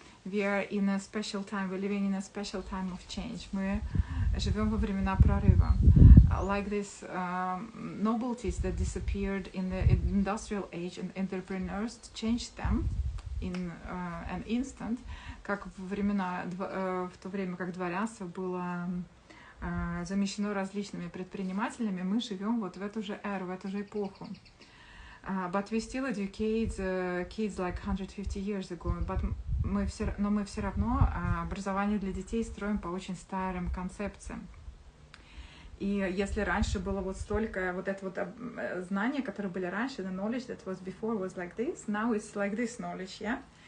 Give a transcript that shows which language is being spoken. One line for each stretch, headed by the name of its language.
English: We are in a special time, we're living in a special time of change.
Russian: Мы живем во времена прорыва.
English: Like this novelties that disappeared in the industrial age, and entrepreneurs changed them in an instant,
Russian: как в то время, как дворянство было замещено различными предпринимателями, мы живем вот в эту же эру, в эту же эпоху.
English: But we still educate kids like 150 years ago.
Russian: Но мы все равно образование для детей строим по очень старым концепциям. И если раньше было вот столько, вот это вот знания, которые были раньше,
English: the knowledge that was before was like this, now it's like this knowledge, yeah?